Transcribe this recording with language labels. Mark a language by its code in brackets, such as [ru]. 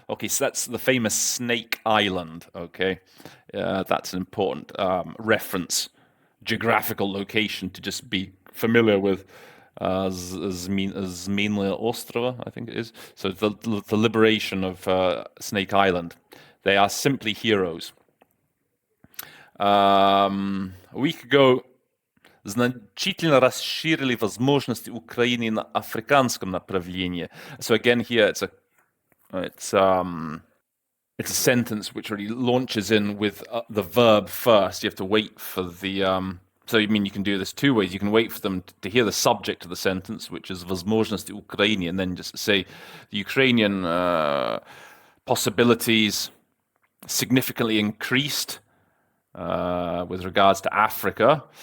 [en] Okay, so that's the famous Snake Island. Okay, that's an important reference, geographical location to just be familiar with. Zmínlia Ostrova, I think it is. So the liberation of Snake Island. They are simply heroes. A week ago, [ru] значительно расширили возможности Украины на африканском направлении. [en] So again, here it's a sentence which really launches in with the verb first. You have to wait for the. So you can do this two ways. You can wait for them to hear the subject of the sentence, which is [ru] возможности Украины, [en] and then just say the Ukrainian possibilities significantly increased with regards to Africa.